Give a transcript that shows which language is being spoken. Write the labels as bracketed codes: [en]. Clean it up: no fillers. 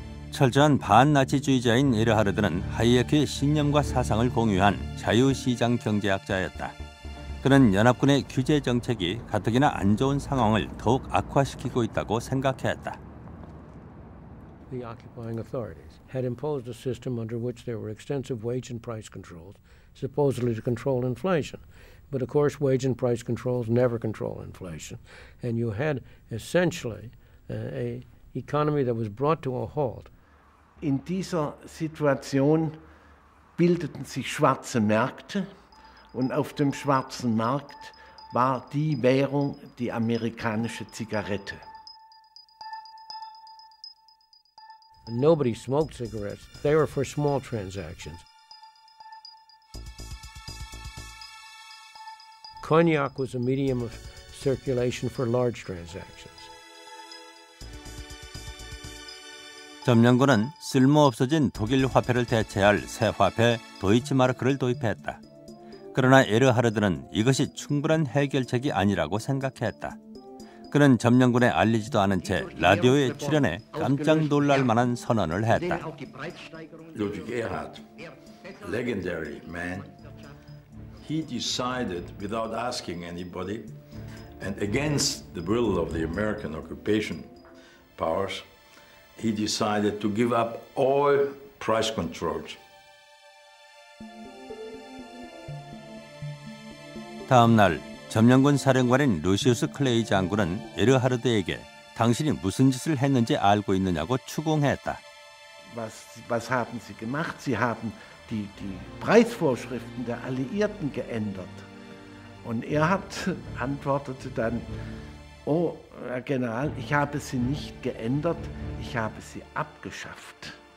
[ko] 철저한 반나치주의자인 에르하르드는 하이에크의 신념과 사상을 공유한 자유시장 경제학자였다. 그는 연합군의 규제 정책이 가뜩이나 안 좋은 상황을 더욱 악화시키고 있다고 생각했다. [en] The occupying authorities had imposed a system under which there were extensive wage and price controls, supposedly to control inflation. But of course, wage and price controls never control inflation. And you had essentially an economy that was brought to a halt. [de] In dieser Situation bildeten sich schwarze Märkte und auf dem schwarzen Markt war die Währung die amerikanische Zigarette. [en] Nobody smoked cigarettes. They were for small transactions. Cognac was a medium of circulation for large transactions. [ko] 점령군은 쓸모없어진 독일 화폐를 대체할 새 화폐 도이치마르크를 도입했다. 그러나 에르하르드는 이것이 충분한 해결책이 아니라고 생각했다. 그는 점령군에 알리지도 않은 채 라디오에 출연해 깜짝 놀랄 만한 선언을 했다. [en] Ludwig Erhard, legendary man, he decided without asking anybody and against the will of the American occupation powers, he decided to give up all price controls. [ko] 다음 날 점령군 사령관인 루시우스 클레이 장군은 에르하르드에게 당신이 무슨 짓을 했는지 알고 있느냐고 추궁했다. [de] Was haben Sie gemacht? Sie haben die Preisvorschriften der Alliierten geändert. Und antwortete dann, oh, Herr General, ich habe sie nicht geändert, ich habe sie abgeschafft.